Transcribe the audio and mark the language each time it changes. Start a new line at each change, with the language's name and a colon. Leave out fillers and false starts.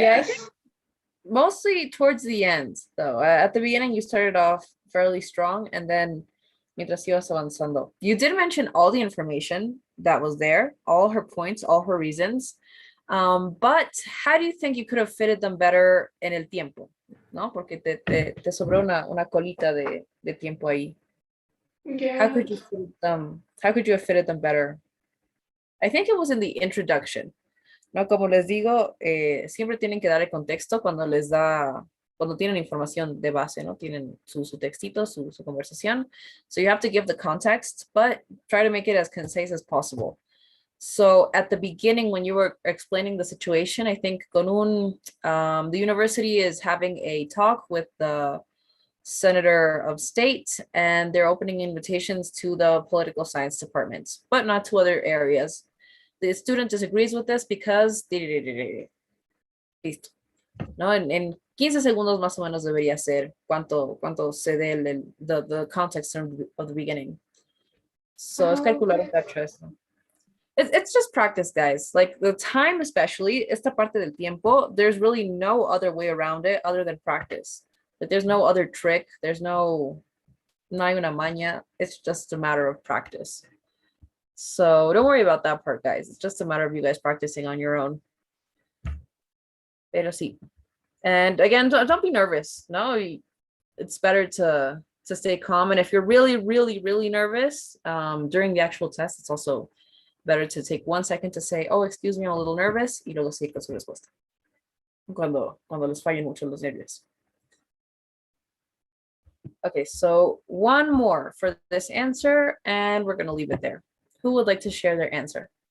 English: Yeah, I think mostly towards the end, though. At the beginning, you started off fairly strong, and then
Spanish: mientras ibas avanzando.
English: You did mention all the information that was there, all her points, all her reasons. But how do you think you could have fitted them better
Spanish: en el tiempo? ¿No? Porque te sobró una colita de tiempo ahí.
English: Yeah. How could you have fitted them better? I think it was in the introduction.
Spanish: No, como les digo, siempre tienen que dar el contexto cuando tienen información de base, ¿no? Tienen su textito, su conversación.
English: So you have to give the context, but try to make it as concise as possible. So at the beginning, when you were explaining the situation, I think the university is having a talk with the Senator of State, and they're opening invitations to the political science departments, but not to other areas. The student disagrees with this because listo.
Spanish: ¿No? En 15 segundos más o menos debería ser cuánto se dé
English: the context of the beginning.
Spanish: So es calcular un cacho eso.
English: It's just practice, guys. Like the time, especially,
Spanish: esta parte del tiempo,
English: there's really no other way around it other than practice. Like there's no other trick. There's no
Spanish: no hay una maña.
English: It's just a matter of practice. So don't worry about that part, guys. It's just a matter of you guys practicing on your own.
Spanish: Pero sí.
English: And again, don't be nervous. No, it's better to stay calm. And if you're really, really, really nervous during the actual test, it's also better to take 1 second to say, oh, excuse me, I'm a little nervous.
Spanish: Y luego seguir con su respuesta. Cuando les fallen mucho los nervios.
English: Okay, so one more for this answer, and we're going to leave it there. Who would like to share their answer?